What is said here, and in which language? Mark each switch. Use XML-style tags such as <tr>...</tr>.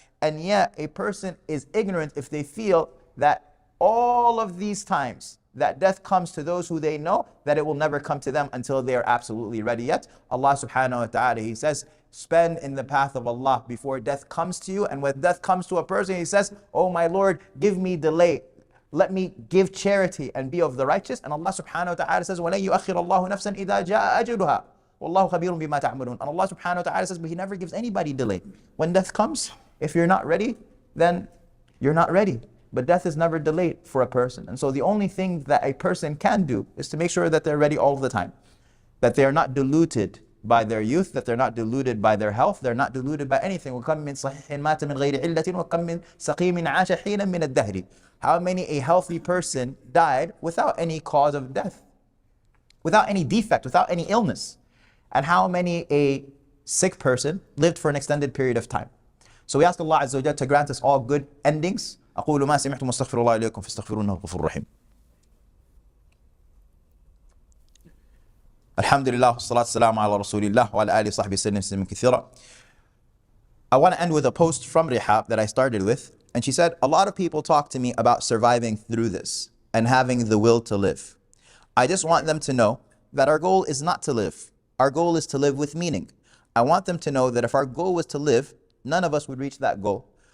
<en>And yet, a person is ignorant if they feel that all of these times that death comes to those who they know, that it will never come to them until they are absolutely ready. Yet Allah subhanahu wa ta'ala, he says, spend in the path of Allah before death comes to you. And when death comes to a person, he says, oh my Lord, give me delay, let me give charity and be of the righteous. And Allah subhanahu wa ta'ala says,</en> <ar>وَلَن يُؤَخِّرَ اللَّهُ نَفْسًا إِذَا جَاءَ أَجَلُهَا وَاللَّهُ خَبِيرٌ بِمَا تَعْمَلُونَ.</ar> <en>And Allah subhanahu wa ta'ala says, but he never gives anybody delay. When death comes, if you're not ready, then you're not ready. But death is never delayed for a person. And so the only thing that a person can do is to make sure that they're ready all the time, that they are not diluted by their youth, that they're not diluted by their health, they're not diluted by anything.</en> <ar>وَكَمْ مِنْ صَحِيحٍ مَاتَ مِنْ غَيْرِ عِلَّةٍ وَكَمْ مِنْ سَقِيمٍ عَاشَ حِينًا مِنَ الدَّهْرِ.</ar> <en>How many a healthy person died without any cause of death, without any defect, without any illness? And how many a sick person lived for an extended period of time? So we ask Allah Azza wa Jalla to grant us all good endings.</en> <ar>أقول ما سمعتم واستغفر الله إليكم فاستغفروه إنه الغفور الرحيم. الحمد لله والصلاة والسلام على رسول الله وعلى آله وصحبه وسلم كثيرا.</ar> <en>I want to end with a post from Rihab that I started with, and she said, a lot of people talk to me about surviving through this and having the will to live. I just want them to know that our goal is not to live. Our goal is to live with meaning. I want them to know that if our goal was to live, none of us would reach that goal.</en>